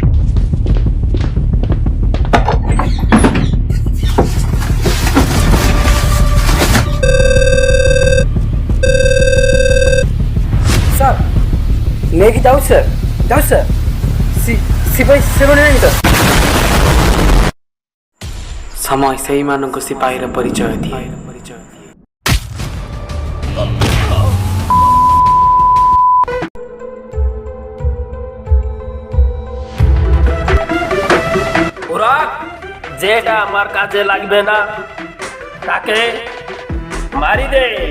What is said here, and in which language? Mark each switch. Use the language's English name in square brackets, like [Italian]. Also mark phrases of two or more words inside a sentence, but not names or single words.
[Odia] ସାର୍ ନେଇକି ଯାଉଛି ସାର୍, ଯାଉଛି ସାର୍। ସିପାହୀ ସେମାନେ ନାହିଁ ସାର୍। ସମୟ ସେଇମାନଙ୍କୁ ସିପାହୀର ପରିଚୟ ଦିଏ। [Bangla] ওরা যেটা আমার কাজে লাগবে না তাকে মারি দে।